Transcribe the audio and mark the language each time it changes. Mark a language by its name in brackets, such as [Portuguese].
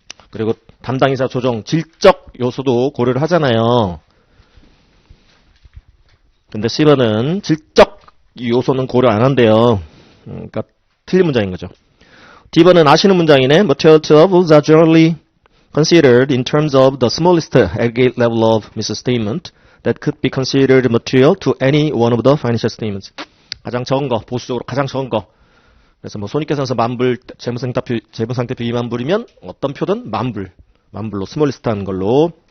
[Korean] 그리고 담당이사 조정, 질적 요소도 고려를 하잖아요. 근데 C번은 질적 요소는 고려 안 한대요. 그러니까 틀린 문장인 거죠. D번은 아시는 문장이네. [English] Materiality levels are generally considered in terms of the smallest aggregate level of misstatement that could be considered material to any one of the financial statements. [Korean] 가장 적은 거, 보수적으로 가장 적은 거. 그래서 뭐 손익계산서 만불, 재무상태표 2만 불이면 어떤 표든 만불로 스몰리스트한 걸로